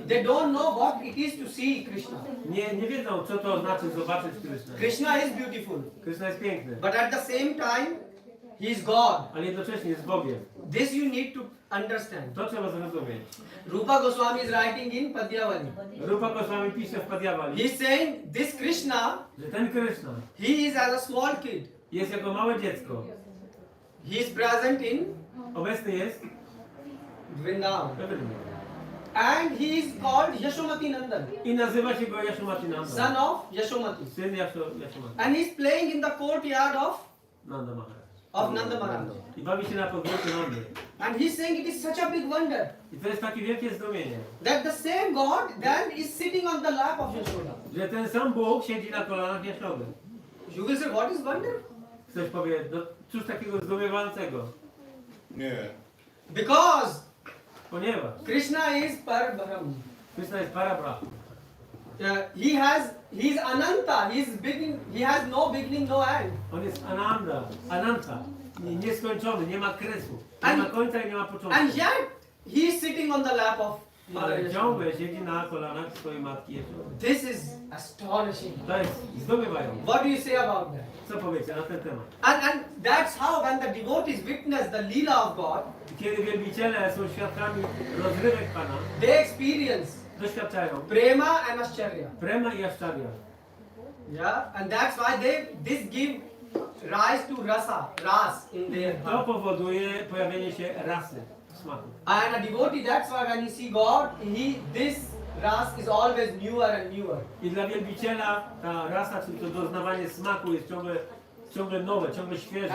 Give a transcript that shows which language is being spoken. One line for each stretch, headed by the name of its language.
English: They don't know what it is to see Krishna.
Polish: Nie wiedzą, co to znaczy zobaczyć Krysznę.
English: Krishna is beautiful,
Polish: Krishna jest piękny,
English: but at the same time, he is God.
Polish: ale jednocześnie jest Bogiem.
English: This you need to understand.
Polish: To trzeba zrozumieć.
English: Rupa Goswami is writing in Padyavali.
Polish: Rupa Goswami pisze w Padyavali,
English: He is saying this Krishna,
Polish: że ten Kryszna
English: he is as a small kid.
Polish: jest jako małe dziecko.
English: He is present in
Polish: Obecny jest
English: Vrindavan.
Polish: we Wryndawanie.
English: And he is called Yashomati Nandan,
Polish: I nazywa się go Yashomatinanda.
English: son of Yashomati.
Polish: Syn Yashomati.
English: And he is playing in the courtyard of Nanda Maharaj.
Polish: Nanda Maharaj. I bawi się na podwórku Nandy.
English: And he is saying it is such a big wonder
Polish: I to jest takie wielkie zdumienie,
English: that the same God then is sitting on the lap of Yashoda.
Polish: że ten sam Bóg siedzi na kolanach Jaszody.
English: You will say, what is wonder?
Polish: Ktoś powie, no cóż takiego zdumiewającego? Nie.
English: Because
Polish: Ponieważ
English: Krishna is Parbrahm.
Polish: Krishna jest Parabrahma.
English: He is Ananta. He has no beginning, no end.
Polish: On jest Ananta, nieskończony, nie ma kresu, nie ma końca i nie ma początku.
English: And yet he is sitting on the lap of Mother
Polish: Ale
English: Yashoda.
Polish: ciągle siedzi na kolanach swojej matki Jaszody.
English: This is astonishing.
Polish: To jest zdumiewające.
English: What do you say about that?
Polish: Co powiecie na ten temat?
English: And that's how when the devotees witness the Leela of God,
Polish: Kiedy wielbiciele są świadkami rozrywek Pana,
English: they experience
Polish: doświadczają
English: prema and ascharya.
Polish: prema i aszczarya.
English: Yeah, and that's why this give rise to ras in their
Polish: To
English: heart.
Polish: powoduje pojawienie się rasy smaku.
English: And a devotee, that's why when you see God, this ras is always newer and newer.
Polish: I dla wielbiciela ta rasa, czyli to doznawanie smaku jest ciągle nowe, ciągle świeże.